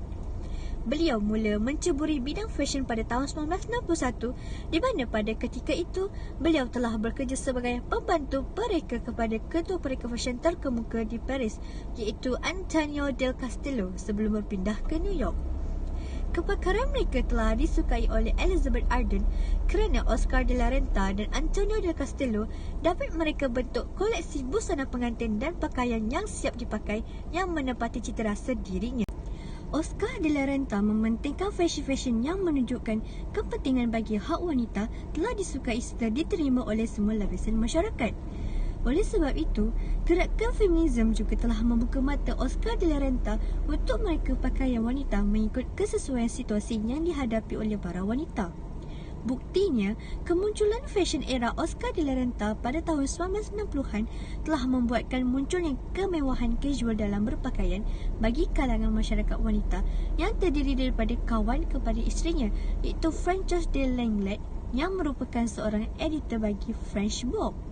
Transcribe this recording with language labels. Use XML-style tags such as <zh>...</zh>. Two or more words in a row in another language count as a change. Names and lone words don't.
<ms>Beliau mula menceburi bidang fashion pada tahun 1961 di mana pada ketika itu beliau telah bekerja sebagai pembantu pereka kepada ketua pereka fashion terkemuka di Paris iaitu Antonio del Castillo sebelum berpindah ke New York. Kepakaran mereka telah disukai oleh Elizabeth Arden kerana Oscar de la Renta dan Antonio del Castillo dapat mereka bentuk koleksi busana pengantin dan pakaian yang siap dipakai yang menepati cita rasa dirinya. Oscar de la Renta mementingkan fashion yang menunjukkan kepentingan bagi hak wanita telah disukai serta diterima oleh semua lapisan masyarakat. Oleh sebab itu, gerakan feminisme juga telah membuka mata Oscar de la Renta untuk mereka pakaian wanita mengikut kesesuaian situasi yang dihadapi oleh para wanita. Buktinya, kemunculan fashion era Oscar de la Renta pada tahun 1960-an telah membuatkan munculnya kemewahan casual dalam berpakaian bagi kalangan masyarakat wanita yang terdiri daripada kawan kepada isterinya, iaitu Frances de Langlade yang merupakan seorang editor bagi French Vogue.</ms>